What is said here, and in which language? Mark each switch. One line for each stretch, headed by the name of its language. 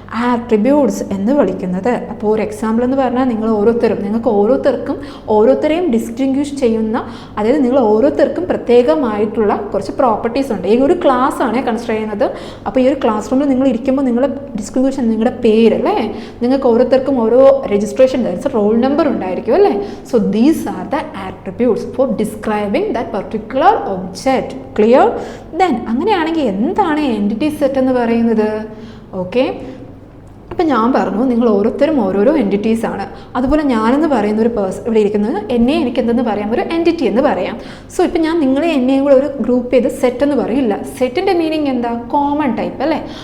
Malayalam: Attributes എന്ന് വിളിക്കുന്നത്. അപ്പോൾ ഒരു എക്സാമ്പിൾ എന്ന് പറഞ്ഞാൽ നിങ്ങൾക്ക് ഓരോരുത്തരെയും ഡിസ്റ്റിങ്വിഷ് ചെയ്യുന്ന, അതായത് നിങ്ങൾ ഓരോരുത്തർക്കും പ്രത്യേകമായിട്ടുള്ള കുറച്ച് പ്രോപ്പർട്ടീസ് ഉണ്ട്. ഈ ഒരു ക്ലാസ് ആണ് കൺസിഡർ ചെയ്യുന്നത്. അപ്പോൾ ഈ ഒരു ക്ലാസ് റൂമിൽ നിങ്ങൾ ഇരിക്കുമ്പോൾ നിങ്ങളുടെ ഡിസ്റ്റിങ്വിഷൻ, നിങ്ങളുടെ പേരല്ലേ, നിങ്ങൾക്ക് ഓരോരുത്തർക്കും ഓരോ രജിസ്ട്രേഷൻ, റോൾ നമ്പർ ഉണ്ടായിരിക്കും അല്ലേ?
English: So these are the attributes for describing that particular object. Clear?
Malayalam: Then അങ്ങനെയാണെങ്കിൽ എന്താണ് എൻറ്റിറ്റി സെറ്റ് എന്ന് പറയുന്നത്? ഓക്കെ, ഇപ്പം ഞാൻ പറഞ്ഞു നിങ്ങൾ ഓരോരുത്തരും ഓരോരോ എൻറ്റിറ്റീസ് ആണ്. അതുപോലെ ഞാനെന്ന് പറയുന്ന ഒരു ഇവിടെ ഇരിക്കുന്നത് എനിക്ക് എന്തെന്ന് പറയാം? ഒരു എൻറ്റിറ്റി എന്ന് പറയാം. സോ ഇപ്പം ഞാൻ നിങ്ങളെ എന്നെയും കൂടെ ഒരു ഗ്രൂപ്പ് ചെയ്ത് സെറ്റ് എന്ന് പറയില്ല. സെറ്റിൻ്റെ മീനിങ് എന്താ? കോമൺ ടൈപ്പ് അല്ലേ?